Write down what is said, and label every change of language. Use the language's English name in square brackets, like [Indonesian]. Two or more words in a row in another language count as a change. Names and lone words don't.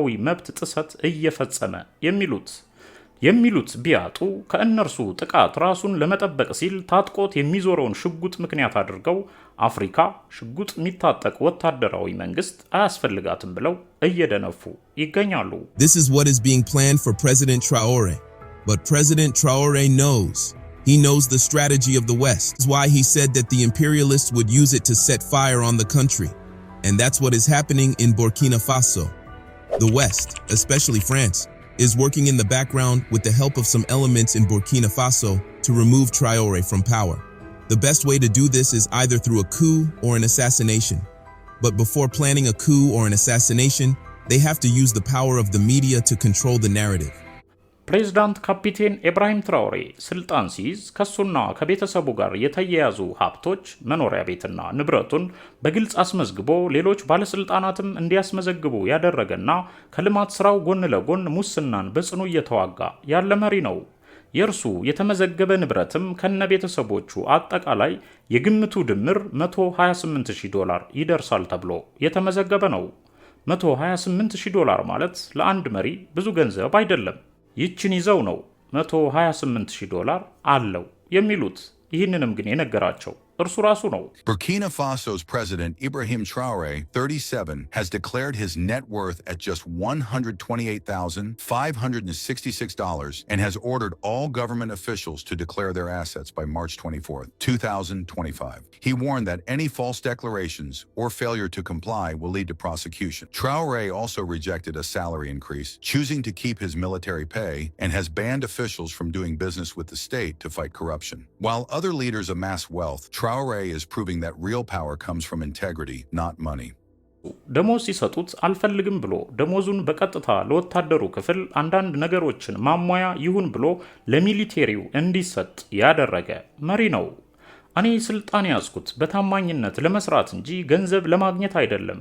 [Amharic] መብት ጥሰት እየፈጸመ የሚሉት ቢያጡ ከእነርሱ ጥቃት ራሱን ለመጠበቅ ሲል ታጥቆት የሚዞረውን ሽጉጥ ምክንያት አድርገው አፍሪካ ሽጉጥ የሚታጠቅ ወታደራዊ መንግስት አያስፈልጋትም ብለው እየደነፉ ይገኛሉ። [English] This is what is being planned for President Traoré. But President Traoré knows. He knows the strategy of the West. That's why he said that the imperialists would use it to set fire on the country. And that's what is happening in Burkina Faso. The West, especially France, is working in the background with the help of some elements in Burkina Faso to remove Traoré from power. The best way to do this is either through a coup or an assassination. But before planning a coup or an assassination, they have to use the power of the media to control the narrative. [Amharic] ፕሬዝዳንት ካፒቴን ኢብራሂም ትራኦሬ ስልጣን ሲይዝ ከሱና ከቤተሰቡ ጋር የተያያዙ ሀብቶች መኖሪያ ቤትና ንብረቱን በግልጽ አስመዝግቦ ሌሎች ባለስልጣናትም እንዲያስመዘግቡ ያደረገና ከልማት ስራው ጎን ለጎን ሙስናን በጽኑ እየተዋጋ ያለ መሪ ነው። የእርሱ የተመዘገበ ንብረትም ከነቤተሰቦቹ አጠቃላይ የግምቱ ድምር $128,000 ይደርሳል ተብሎ የተመዘገበ ነው። $128,000 ማለት ለአንድ መሪ ብዙ ገንዘብ አይደለም። ይችን ይዘው ነው $128,000 አለው የሚሉት። ይህንንም ግን የነገራቸው እርሱ ራሱ ነው። [English] Burkina Faso's president Ibrahim Traoré, 37, has declared his net worth at just $128,566 and has ordered all government officials to declare their assets by March 24, 2025. He warned that any false declarations or failure to comply will lead to prosecution. Traoré also rejected a salary increase, choosing to keep his military pay, and has banned officials from doing business with the state to fight corruption. While other leaders amass wealth, Traoré is proving that real power comes from integrity, not money. [Amharic] ደሞዝ ሲሰጡት አልፈልግም ብሎ ደሞዙን በቀጥታ ለወታደሩ ክፍል አንዳንድ ነገሮችን ማሟያ ይሁን ብሎ ለሚሊቴሪው እንዲሰጥ ያደረገ መሪ ነው። እኔ ስልጣን ያዝኩት በታማኝነት ለመስራት እንጂ ገንዘብ ለማግኘት አይደለም